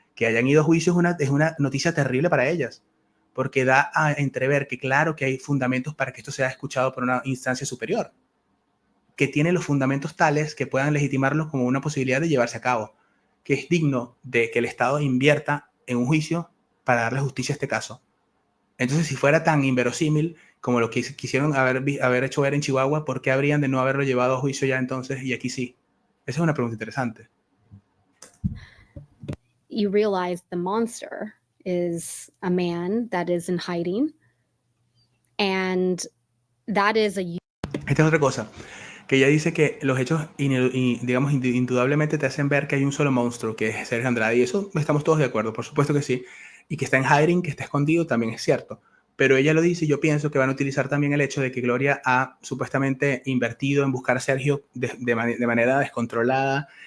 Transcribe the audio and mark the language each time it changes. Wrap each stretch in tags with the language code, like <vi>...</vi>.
<es>Que hayan ido a juicio es una noticia terrible para ellas, porque da a entrever que claro que hay fundamentos para que esto sea escuchado por una instancia superior, que tiene los fundamentos tales que puedan legitimarlos como una posibilidad de llevarse a cabo, que es digno de que el Estado invierta en un juicio para darle justicia a este caso. Entonces, si fuera tan inverosímil como lo que quisieron haber hecho ver en Chihuahua, ¿por qué habrían de no haberlo llevado a juicio ya entonces y aquí sí? Esa es una pregunta interesante.</es> <en>You realize the monster is a man that is in hiding, and that is a...</en> <es>Esta es otra cosa, que ella dice que los hechos, digamos, indudablemente te hacen ver que hay un solo monstruo, que es Sergio Andrade, y eso estamos todos de acuerdo, por supuesto que sí, y que está en hiding, que está escondido, también es cierto. Pero ella lo dice y yo pienso que van a utilizar también el hecho de que Gloria ha supuestamente invertido en buscar a Sergio de manera descontrolada.</es>